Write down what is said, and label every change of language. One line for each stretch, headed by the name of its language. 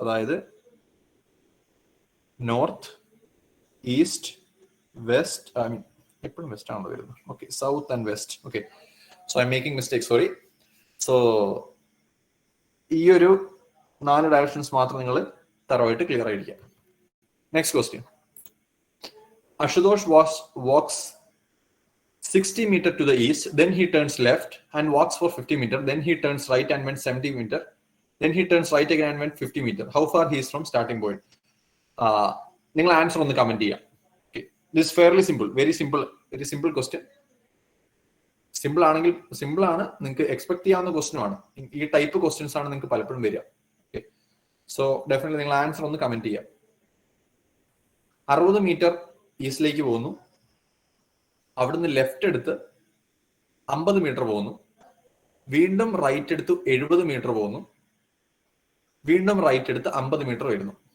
Malayalam: അതായത് north, east, west, I mean എപ്പോഴും west ആണല്ലോ വരുന്നത്. Okay, south and west. Okay, so
English: I'm making mistake, sorry.
Malayalam: So ഈ ഒരു 4 ഡയറക്ഷൻസ് മാത്രം നിങ്ങൾ തറവായിട്ട് ക്ലിയർ ആയിരിക്കുക. Next question.
English: Ashutosh walks 60 meters to the east, then he turns left and walks for 50 meters, then he turns right and went 70 meters, then he turns right again and went 50 meters. How far he is from starting point?
Malayalam: നിങ്ങൾ answer ഒന്ന് comment ചെയ്യാം.
English: This is fairly simple, very simple question.
Malayalam: Simple ആണെങ്കിൽ simple ആണ്, നിങ്ങൾക്ക് expect ചെയ്യാവുന്ന ക്വസ്റ്റ്യനുമാണ്. ഈ type questions ആണ് നിങ്ങൾക്ക് പലപ്പോഴും വരിക. ഓക്കെ, സോ ഡെഫിനറ്റ്ലി നിങ്ങൾ ആൻസർ ഒന്ന് കമന്റ് ചെയ്യാം. 60 മീറ്റർ ഈസ്റ്റിലേക്ക് പോകുന്നു, അവിടുന്ന് ലെഫ്റ്റ് എടുത്ത് 50 മീറ്റർ പോകുന്നു, വീണ്ടും റൈറ്റ് എടുത്ത് 70 മീറ്റർ പോകുന്നു, വീണ്ടും റൈറ്റ് എടുത്ത് 50 മീറ്റർ വരുന്നു.